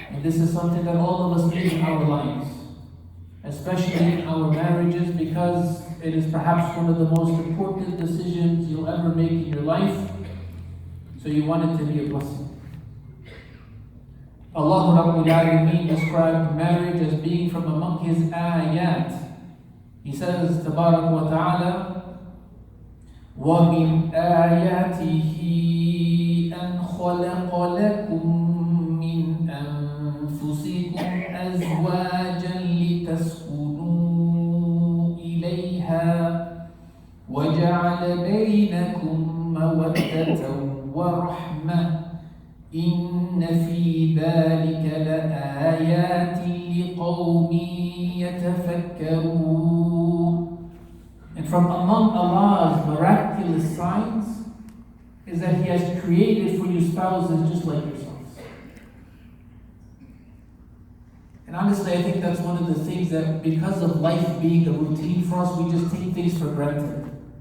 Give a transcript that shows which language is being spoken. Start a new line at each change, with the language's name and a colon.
English: And this is something that all of us need in our lives, especially in our marriages, because it is perhaps one of the most important decisions you'll ever make in your life. So you want it to be a blessing. Allah Rabbul Alameen described marriage as being from among His ayat. He says,
Arabic: Tabarak wa Ta'ala, وَمِنْ آيَاتِهِ أَنْ خَلَقَ لَكُم مِّنْ أَنفُسِكُمْ أَزْوَاجًا لِتَسْكُنُوا إِلَيْهَا وَجَعَلَ بَيْنَكُم مَّوَدَّةً وَرَحْمَةً إِنَّ فِي ذَلِكَ لَآيَاتٍ لِقَوْمٍ يَتَفَكَّرُونَ.
English: And from among Allah's miraculous signs is that He has created for you spouses just like yourselves. And honestly, I think that's one of the things that, because of life being a routine for us, we just take things for granted.